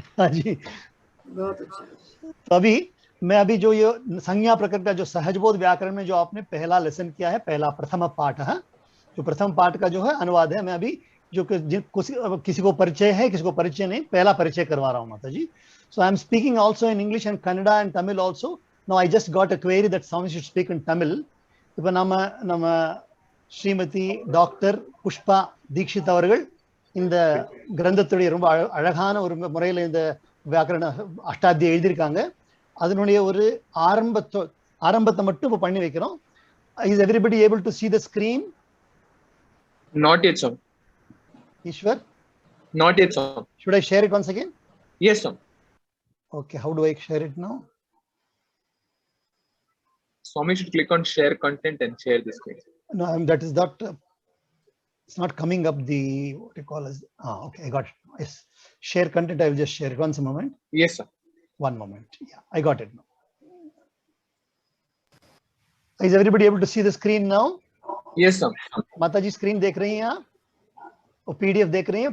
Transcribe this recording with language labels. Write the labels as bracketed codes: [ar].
[hi] हाँ जी, बहुत अच्छा। तो मैं जो ये संज्ञा प्रकरण का जो सहजबोध व्याकरण में जो आपने पहला लेसन किया है, पहला प्रथम पाठ है, जो प्रथम पाठ का जो है अनुवाद है, मैं अभी जो किसी को परिचय है, किसी को परिचय नहीं, पहला परिचय करवा रहा हूँ माता जी। [en] So I am speaking also in English and Kannada and Tamil also. Now I just got a query that Swami should speak in Tamil. [ta] இப்போ நம்ம ஸ்ரீமதி டாக்டர் புஷ்பா தீக்ஷித் அவர்கள் இந்த கிரந்தத்துடைய ரொம்ப அழகான ஒரு முறையில் இந்த வியாக்கரண அஷ்டாத்தியாயம் எழுதியிருக்காங்க. அதனுடைய ஒரு ஆரம்பத்தை மட்டும் இப்போ பண்ணி வைக்கிறோம். [en] Is everybody able to see the screen? Not yet, sir. Ishwar? Not yet, sir. Should I share it once again? Yes, sir. Okay, how do I share it now? Swami should click on share content and share the screen. No, that is not, it's not coming up the, what you call as, okay, I got it. Yes, share content, I will just share it. Once a moment. Yes, sir. One moment. Yeah, I got it now. Is everybody able to see the screen now? Yes, sir. [hi] माता जी screen देख रही हैं आप? वो PDF देख रही हैं?